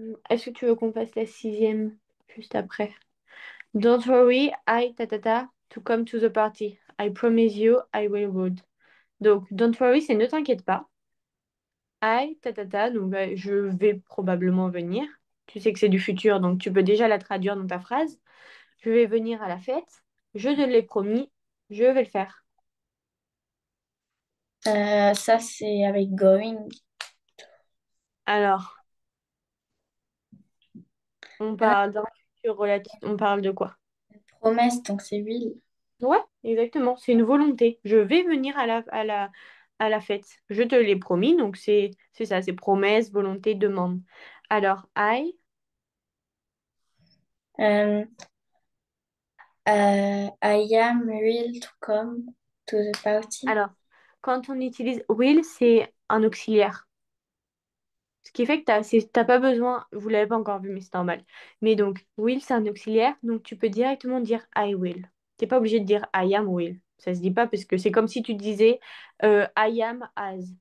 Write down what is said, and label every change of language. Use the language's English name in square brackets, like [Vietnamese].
[French] Est-ce que tu veux qu'on fasse la sixième juste après? [English] Don't worry, to come to the party. I promise you, I will would. [French] Donc, [English] don't worry, [French] c'est ne t'inquiète pas. Donc je vais probablement venir. Tu sais que c'est du futur, donc tu peux déjà la traduire dans ta phrase. Je vais venir à la fête. Je te l'ai promis, je vais le faire. Ça, c'est avec going. Alors, on Ah parle d'un futur relatif. On parle de quoi? ouais, promesse, donc c'est will. Ouais, exactement. C'est une volonté. Je vais venir à la fête. Je te l'ai promis, donc c'est ça, c'est promesse, volonté, demande. Alors, [English] Euh, I am will to come to the party. [French] alors, quand on utilise will, c'est un auxiliaire. Ce qui fait que t'as pas besoin, vous l'avez pas encore vu, mais c'est normal. Mais donc, will, c'est un auxiliaire, donc tu peux directement dire I will. T'es pas obligé de dire [English] I am will. [French] Ça se dit pas parce que c'est comme si tu disais I am as.